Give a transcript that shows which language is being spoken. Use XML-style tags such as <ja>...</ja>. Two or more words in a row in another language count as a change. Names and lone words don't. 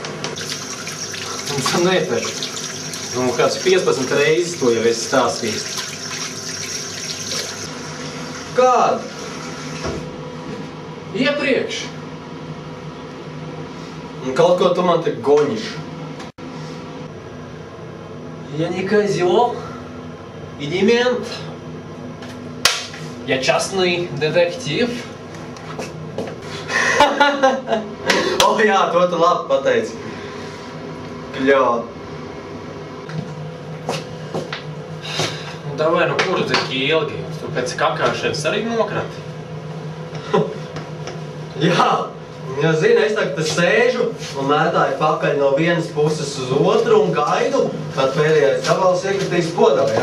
<lv>Nē, taču. Kāds 15 reizes to jau esi stāstījis. Kādu? Iepriekš. Un kaut ko tu man te goņiš.</lv> <ru>Я не козел и не мент. Я частный детектив.</ru> <lv>Jā, to tu labi pateici. Kļā. Davai, nu kur tu tik ilgi? Tu pēc kakāšanas arī nokrati? Jā, zini, es tagad sēžu un mētāju pakaļ no vienas puses uz otru un gaidu, kad pēdējais gabals iekritīs podā, jā?</lv>